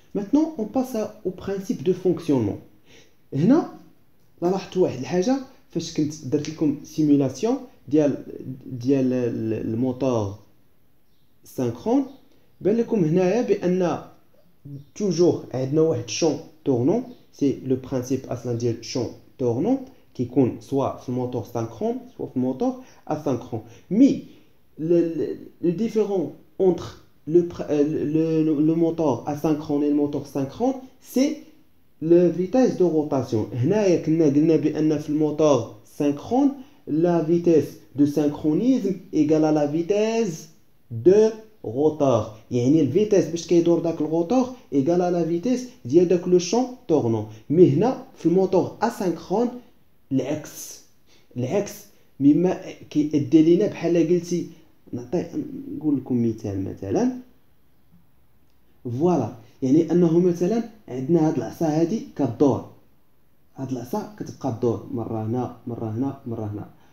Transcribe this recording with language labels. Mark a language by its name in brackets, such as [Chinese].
[French] Maintenant, on passe au principe de fonctionnement. [Arabic] هنا لاحظتوا واحد الحاجه فاش كنت درت لكم سيمولاسيون ديال الموتور سينكرون بان لكم هنايا بان توجور عندنا واحد شون تورنون. سي لو برينسيپ اصلا ديال شون تورنون كيكون سواء في الموتور سينكرون سواء في الموتور اسينكرون. [French] مي le différent entre le moteur asynchrone et le moteur synchrone c'est la vitesse de rotation. [Arabic] هنايا كنا قلنا بان في الموتور [French] synchrone la vitesse de synchronisme égale à la vitesse de rotor. [Arabic] يعني الفيتاس باش كيدور داك الروتور [French] égale à la vitesse [Arabic] ديال داك لو شون تورنون. مي هنا في الموتور اسينكرون العكس مما كيأدي لينا بحال قلتي نقول لكم مثلا فوالا يعني انه مثلا عندنا هاد العصا هادي كدور هاد العصا كتبقى تدور مره هنا مره هنا مره هنا.